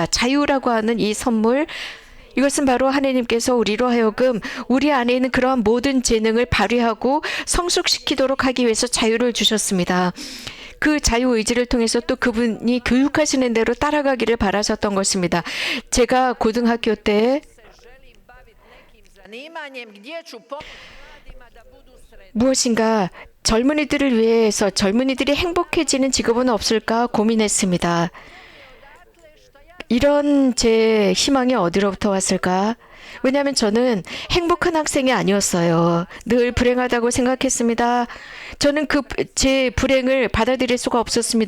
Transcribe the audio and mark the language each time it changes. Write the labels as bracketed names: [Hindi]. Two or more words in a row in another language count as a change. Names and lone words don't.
[Korean] 자유라고 하는 이 선물, 이것은 바로 하나님께서 우리로 하여금 우리 안에 있는 그러한 모든 재능을 발휘하고 성숙시키도록 하기 위해서 자유를 주셨습니다. 그 자유의지를 통해서 또 그분이 교육하시는 대로 따라가기를 바라셨던 것입니다. 제가 고등학교 때 [Croatian] Želim baviti nekim zanimanjem gdje ću pomoći mladima da budu sretni. [Korean] 무엇인가 젊은이들을 위해서 젊은이들이 행복해지는 직업은 없을까 고민했습니다. 이런 제 희망이 어디로부터 왔을까? 왜냐하면 저는 행복한 학생이 아니었어요. 늘 불행하다고 생각했습니다. 저는 제 불행을 받아들일 수가 없었습니다.